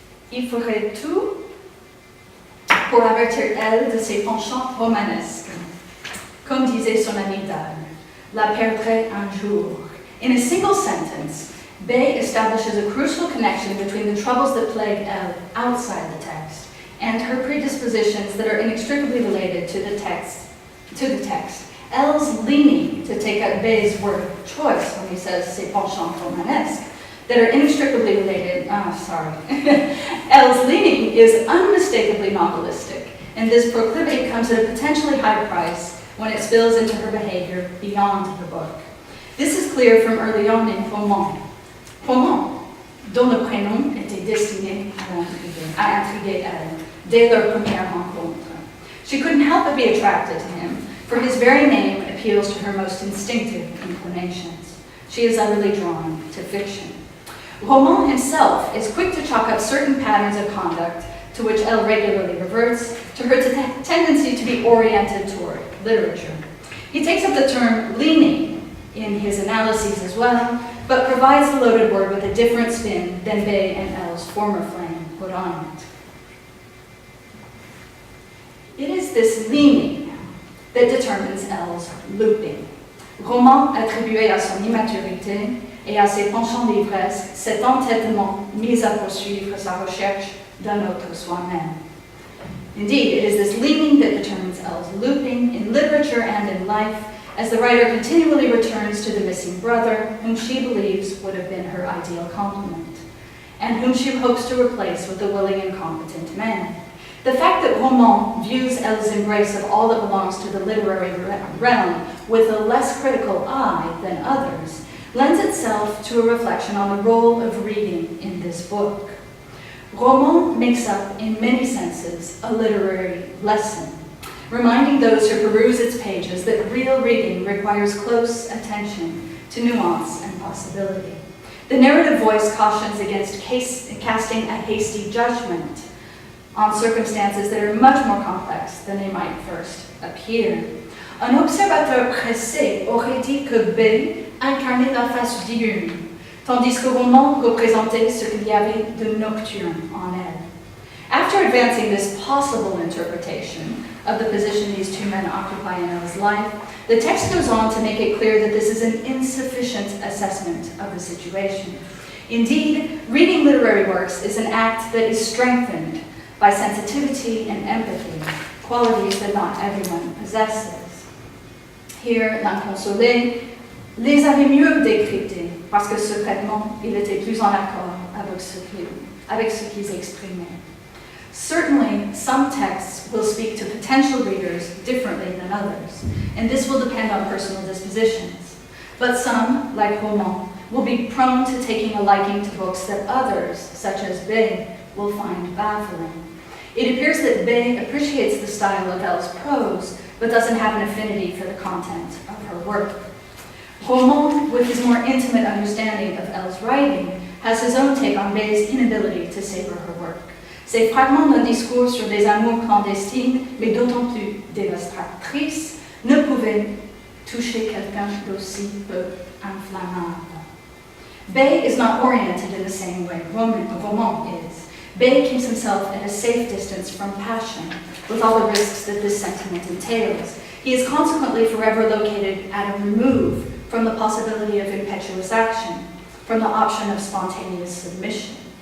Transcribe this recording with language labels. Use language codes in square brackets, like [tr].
[fr] Il ferait tout pour avertir Elle de ses penchants romanesques. Comme disait son ami d'âme, la perdrait un jour. [en] In a single sentence, Bay establishes a crucial connection between the troubles that plague Elle outside the text and her predispositions that are inextricably related to the text. Elle's leaning, to take out Bay's word of choice when he says [fr] ses penchants romanesques, [en] that are inextricably related, Elle's leaning is unmistakably novelistic, and this proclivity comes at a potentially high price when it spills into her behavior beyond the book. This is clear from early on in Roman. Roman, dont le prénom était destiné à intriguer Elle, dès leur première rencontre. She couldn't help but be attracted to him, for his very name appeals to her most instinctive inclinations. She is utterly drawn to fiction. Roman himself is quick to chalk up certain patterns of conduct to which Elle regularly reverts, to her tendency to be oriented toward literature. He takes up the term leaning in his analyses as well, but provides the loaded word with a different spin than Bay and Elle's former flame put on it. It is this leaning that determines Elle's looping. [fr] Roman attribué à son immaturité et à ses penchants d'ivresse, cet entêtement mis à poursuivre sa recherche d'un autre soi-même. [en] Indeed, it is this leaning that determines Elle's looping in literature and in life, as the writer continually returns to the missing brother, whom she believes would have been her ideal complement, and whom she hopes to replace with the willing and competent man. The fact that Roman views Elle's embrace of all that belongs to the literary realm with a less critical eye than others lends itself to a reflection on the role of reading in this book. Roman makes up, in many senses, a literary lesson, reminding those who peruse its pages that real reading requires close attention to nuance and possibility. The narrative voice cautions against casting a hasty judgment on circumstances that are much more complex than they might first appear. [fr] Un observateur pressé aurait dit que B incarnait la face diurne, tandis que Roman représentait ce qu'il y avait de nocturne en elle. [en] After advancing this possible interpretation of the position these two men occupy in Elle's life, the text goes on to make it clear that this is an insufficient assessment of the situation. Indeed, reading literary works is an act that is strengthened by sensitivity and empathy, qualities that not everyone possesses. Here, [fr] l'inconsolé les avait mieux décryptés, parce que secrètement, il était plus en accord avec ce qu'ils exprimaient. [en] Certainly, some texts will speak to potential readers differently than others, and this will depend on personal dispositions. But some, like Roman, will be prone to taking a liking to books that others, such as Bay, will find baffling. It appears that Bay appreciates the style of Elle's prose, but doesn't have an affinity for the content of her work. Roman, with his more intimate understanding of Elle's writing, has his own take on Bay's inability to savor her work. [fr] Ces fragments d'un discours sur des amours clandestines, mais d'autant plus dévastatrices, ne pouvaient toucher quelqu'un d'aussi peu inflammable. [en] Bay is not oriented in the same way Roman is. Bay keeps himself at a safe distance from passion, with all the risks that this sentiment entails. He is consequently forever located at a remove from the possibility of impetuous action, from the option of spontaneous submission.